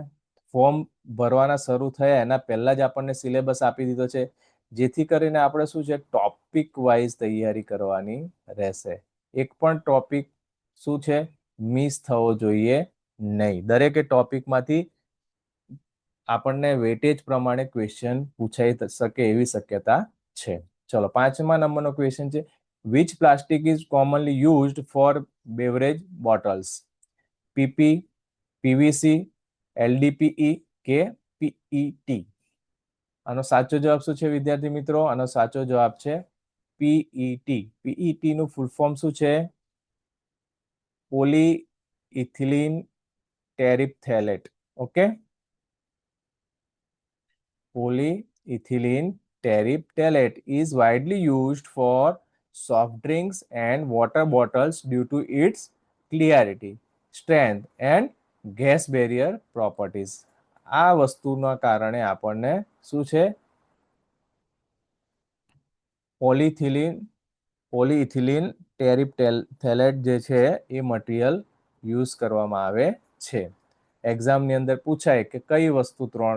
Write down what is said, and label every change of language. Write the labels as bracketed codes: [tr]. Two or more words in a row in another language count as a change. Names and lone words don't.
[gu] ફોર્મ ભરવાના શરૂ થયા એના પહેલા જ આપણને સિલેબસ આપી દીધો છે, જેથી કરીને આપણે શું છે, [en] topic wise [gu] તૈયારી કરવાની રહેશે. એક પણ ટોપિક શું છે, મિસ થવો જોઈએ નહીં. દરેકે ટોપિકમાંથી આપણને વેટેજ પ્રમાણે ક્વેશ્ચન પૂછાઈ શકે એવી શક્યતા છે. ચલો, 5મા નંબરનો ક્વેશ્ચન છે, [en] which plastic is commonly used for beverage bottles? [gu] PP, PVC, LDPE કે PET? આનો સાચો જવાબ શું છે વિદ્યાર્થી મિત્રો? આનો સાચો જવાબ છે PET. PET નું [en] full form [gu] શું છે? [en] polyethylene terephthalate. [gu] ઓકે, [en] polyethylene terephthalate is widely used for soft drinks and water bottles due to its clarity, strength and gas barrier properties. [gu] આ વસ્તુના કારણે આપણને શું છે, [en] polyethylene terephthalate [gu] જે છે એ [en] material use [gu] કરવામાં આવે છે. એક્ઝામની અંદર પૂછાય કે કઈ વસ્તુ 3?